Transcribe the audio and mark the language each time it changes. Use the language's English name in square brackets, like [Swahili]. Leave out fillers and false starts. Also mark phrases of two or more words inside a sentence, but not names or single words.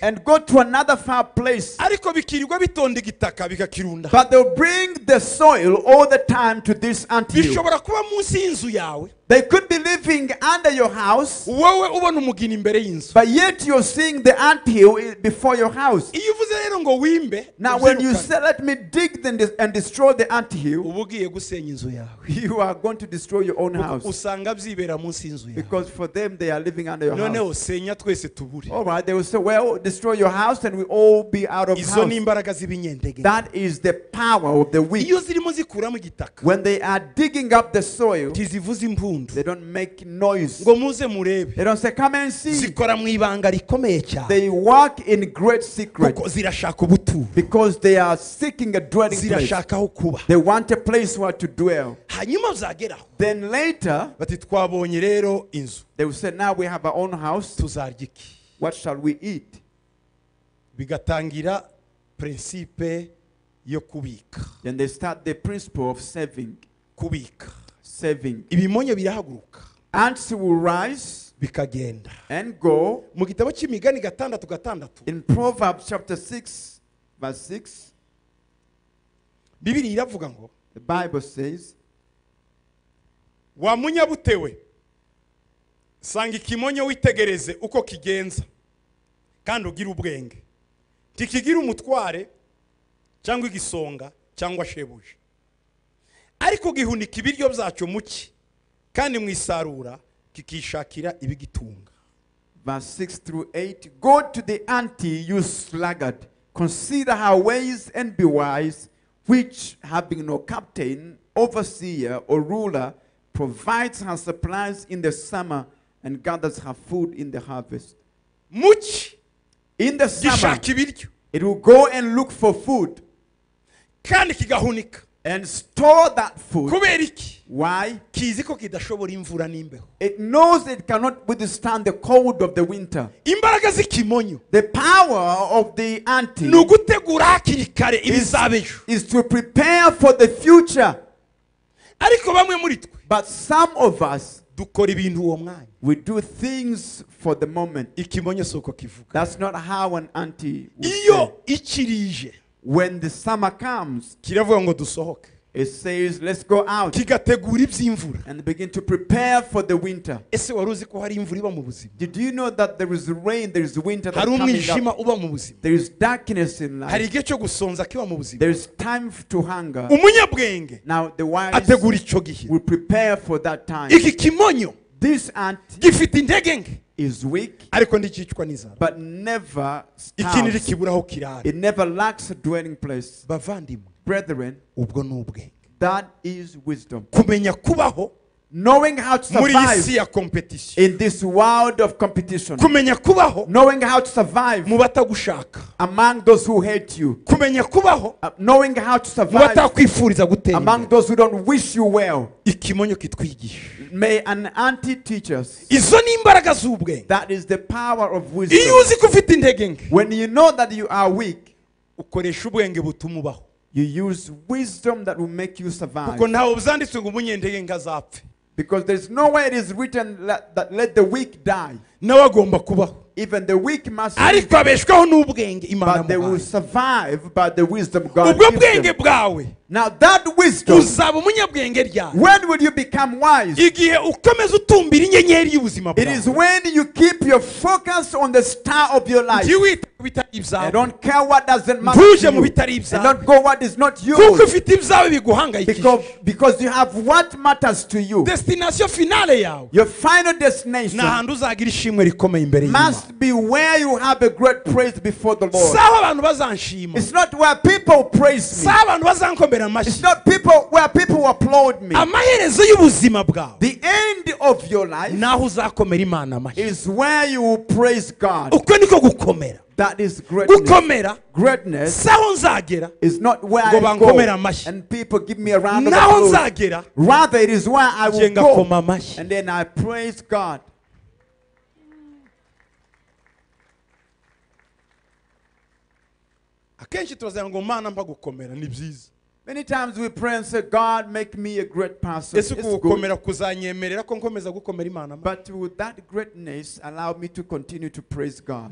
[English] and go to another far place. [Kinyarwanda] ariko bikirirwa bitonda igitaka bikakirunda [English] But they'll bring the soil all the time to this anthill. [Kinyarwanda] bishobora kuba munsi y'inzu yawe [English] They could be living under your house, [Kinyarwanda] wowe ubona umugina imbere y'inzu [English] but yet you're seeing the anthill before your house. [Kinyarwanda] iyo uvuze rero ngo wimbe [English] Now, when you [Kinyarwanda] ubyirukane, [English] say, let me dig and destroy the anthill, [Kinyarwanda] uba ugiye gusenya inzu yawe [English] you are going to destroy your own house. [Kinyarwanda] usanga byibera munsi y'inzu yawe [English] Because for them, they are living under your house. [Kinyarwanda] noneho senya twese tubure [English] All right, they will say, well, destroy your house and we all be out of [Kinyarwanda] izo ni [English] house. [Kinyarwanda] imbaraga z'ibinyendege [English] That is the power of the weak. [Kinyarwanda] iyo zirimo zikuramo igitaka [English] When they are digging up the soil, [Kinyarwanda] ntizivuza impundu [English] they don't make noise. [Kinyarwanda] ngo muze murebe [English] They don't say, come and see. [Kinyarwanda] zikora mu ibanga rikomeye cyane [English] They work in great secret [Kinyarwanda] kuko zirashaka ubuturo [English] because they are seeking a dwelling place. [Kinyarwanda] zirashaka aho kuba [English] They want a place where to dwell. [Kinyarwanda] hanyuma uzageraho [English] Then later, [Kinyarwanda] bati twabonye rero inzu [English] they will say, now we have our own house. [Kinyarwanda] tuzarya iki [English] What shall we eat? [Kinyarwanda] bigatangira prinsipe yo kubika [English] Then they start the principle of saving. [Kinyarwanda] kubika [English] Saving. [Kinyarwanda] ibimonyo birahaguruka [English] Ants will rise [Kinyarwanda] bikagenda [English] and go. [Kinyarwanda] mu gitabo cy'imigani gatandatu [English] In Proverbs chapter 6, verse 6, [Kinyarwanda] bibiri iravuga ngo [English] the Bible says, [Kinyarwanda] wa munyabutewe sanga ikimonyo witegereze uko kigenza kandi ugira ubwenge ntikigira umutware cyangwa igisonga cyangwa shebuje ariko gihunika ibiryo byacyo muki kandi mu isarura kikishakira ibigitunga. [English] verse 6 through 8, go to the ante, you sluggard, consider her ways and be wise, which having no captain, overseer, or ruler, provides her supplies in the summer and gathers her food in the harvest. [Kinyarwanda] muki [English] In the summer, [Kinyarwanda] gishaka ibiryo [English] it will go and look for food [Kinyarwanda] kandi kigahunika [English] and store that food. [Kinyarwanda] kubera iki [English] Why? [Kinyarwanda] kizi ko kidashobora imvura n'imbeho. [English] It knows it cannot withstand the cold of the winter. [Kinyarwanda] imbaraga z'ikimonyo [English] The power of the ante [Kinyarwanda] ni ugutegura hakiri kare ibizabejo [English] is to prepare for the future. [Kinyarwanda] ariko bamwe muri twe [English] But some of us, [Kinyarwanda] dukora ibintu uwo mwanya [English] we do things for the moment. [Kinyarwanda] ikimonyo si uko kivuga [English] That's not how an ante would say. [Kinyarwanda] iyo ikirije [English] When the summer comes, [Kinyarwanda] kiravuga ngo dusohoke [English] it says, let's go out [Kinyarwanda] kigategura iby'imvura. [English] and begin to prepare for the winter. [Kinyarwanda] ese wari uzi ko hari imvura iba mu buzima [English] Did you know that there is rain, there is winter that's [Kinyarwanda] hari [English] coming up? [Kinyarwanda] umwijima uba mu buzima [English] There is darkness in [Kinyarwanda] hari [English] life. [Kinyarwanda] igihe cyo gusonza kiba mu buzima. [English] There is time to hunger. [Kinyarwanda] umunyabwenge [English] Now the wise [Kinyarwanda] ategura icyo gihe. [English] will prepare for that time. [Kinyarwanda] iki kimonyo [English] This ant [Kinyarwanda] gifite intege nke [English] is weak, [Kinyarwanda] ariko ntikicwa n'inzara [English] but never [Kinyarwanda] ikindi [English] starves. [Kinyarwanda] kiburaho kirara. [English] It never lacks a dwelling place. [Kinyarwanda] bavandimwe [English] Brethren, [Kinyarwanda] ubwo ni ubwenge [English] that is wisdom. [Kinyarwanda] kumenya kubaho [English] Knowing how to [Kinyarwanda] muri iyi si [English] survive [Kinyarwanda] ya competition. [English] in this world of competition. [Kinyarwanda] kumenya kubaho [English] Knowing how to survive [Kinyarwanda] mu batagushaka. [English] among those who hate you. [Kinyarwanda] kumenya kubaho [English] Knowing how to [Kinyarwanda] mu [English] survive [Kinyarwanda] batakwifuriza gutera [English] among [Kinyarwanda] imbere. [English] those who don't wish you well. [Kinyarwanda] ikimonyo kitwigisha. [English] May an auntie teach us. [Kinyarwanda] izo ni imbaraga z'ubwenge. [English] That is the power of [Kinyarwanda] iyo [English] wisdom. [Kinyarwanda] uzi ko ufite intege nke [English] When you know that you are weak, [Kinyarwanda] ukoresha ubwenge butuma ubaho. [English] you use wisdom that will make you survive. [Kinyarwanda] kuko ntawe byanditswe ngo umunyentege nke azapfe. [English] Because there's nowhere it is written that let the weak die. [Kinyarwanda] nawe agomba kubaho. [English] Even the weak must [Kinyarwanda] ariko abeshwaho n'ubwenge Imana [English] but they will [Kinyarwanda] yamuhaye. [English] survive by the wisdom God [Kinyarwanda] ubwo [English] gives [Kinyarwanda] bwenge [English] them. [Kinyarwanda] bwawe [English] Now that wisdom, [Kinyarwanda] uzaba umunyabwenge ryari? [English] when will you become wise? [Kinyarwanda] igihe ukomeza utumbira inyenyeri y'ubuzima [English] It is [Kinyarwanda] bwawe, [English] when you keep your focus on the star of your life. [Kinyarwanda] ntiwite ku bitari [English] I [Kinyarwanda] ibyawe, [English] don't care what doesn't matter [Kinyarwanda] ntuje [English] to [Kinyarwanda] mu [English] you. [Kinyarwanda] bitari [English] And [Kinyarwanda] ibyawe, [English] don't go what is not [Kinyarwanda] kuko [English] yours. [Kinyarwanda] ufite ibyawe biguhangayikishije. [English] Because you have what matters to you. [French] destination finale yawe [English] Your final [Kinyarwanda] ni [English] destination [Kinyarwanda] ahantu uzagira ishimwe rikomeye imbere y'Imana. [English] must be where you have a great praise before the Lord. [Kinyarwanda] si aho abantu bazanshima, [English] It's not where people praise [Kinyarwanda] si [English] me. [Kinyarwanda] aho abantu bazankomera [English] It's [Kinyarwanda] amashyi. [English] not where people applaud me. [Kinyarwanda] amaherezo y'ubuzima bwawe [English] The end of your life [Kinyarwanda] naho uzakomera Imana amashyi. [English] is where you will praise God. [Kinyarwanda] uko niko gukomera. [English] That is greatness. [Kinyarwanda] gukomera [English] Greatness [Kinyarwanda] si aho nzagera [English] is not where [Kinyarwanda] ngo [English] I [Kinyarwanda] bankomere [English] go [Kinyarwanda] amashyi, [English] and people give me a round of [Kinyarwanda] naho [English] applause. [Kinyarwanda] nzagera [English] Rather, it is where I [Kinyarwanda] nje [English] will [Kinyarwanda] ngakoma [English] go [Kinyarwanda] amashyi. [English] and then I praise God. [Kinyarwanda] akenshi turagira ngo Mana mpa gukomera, ni byiza. [English] Many times we pray and say, God, make me a great person. [Kinyarwanda] ese [English] It's [Kinyarwanda] uku [English] good. [Kinyarwanda] gukomera kuzanyemerera ko nkomeza gukomera Imana amashyi? [English] But will that greatness allow me to continue to praise God?